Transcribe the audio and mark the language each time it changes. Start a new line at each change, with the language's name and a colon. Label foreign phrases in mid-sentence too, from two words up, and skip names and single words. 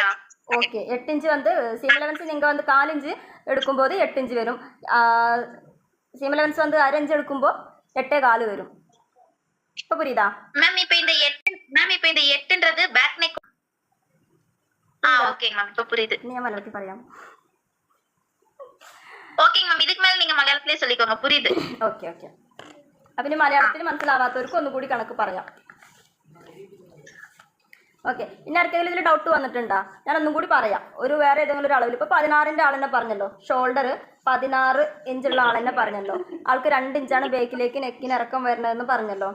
Tamil: ஓகே, 8 இன்ச்சு வந்து சீம் அலவன்ஸ் நீங்கள் வந்து 4 இன்ச்சு எடுக்கும்போது 8 இன்ச்சு வரும். சீம் அலவன்ஸ் வந்து 1/2 இன்ச்சு எடுக்குമ്പോൾ 8.25 வரும். இப்போ புரியுதா மேம்? இப்போ இந்த 8ன்றது பேக் நெக். ஓகே மேம், இப்போ புரியுது.
Malayalam: ഞാൻ മലയാളത്തിൽ പറയാം.
Tamil: ஓகே மேம், இதிக்கு மேலே நீங்கள் மலையாளத்திலே சொல்லிக்கோங்க, புரியுது.
Malayalam: ഓക്കെ ഓക്കെ, അപ്പം ഇനി മലയാളത്തിൽ മനസ്സിലാവാത്തവർക്ക് ഒന്നുകൂടി കണക്ക് പറയാം. ഓക്കെ, ഇനി ആർക്കെങ്കിലും ഇതിൽ ഡൗട്ട് വന്നിട്ടുണ്ടോ? ഞാൻ ഒന്നും കൂടി പറയാം. ഒരു വേറെ ഏതെങ്കിലും ഒരു അളവിൽ ഇപ്പോൾ 16ന്റെ ആൾ തന്നെ പറഞ്ഞല്ലോ, ഷോൾഡർ 16 ഇഞ്ചുള്ള ആൾ തന്നെ പറഞ്ഞല്ലോ, ആൾക്ക് 2 ഇഞ്ചാണ് ബേക്കിലേക്ക് നെക്കിന് ഇറക്കം വരുന്നതെന്ന് പറഞ്ഞല്ലോ.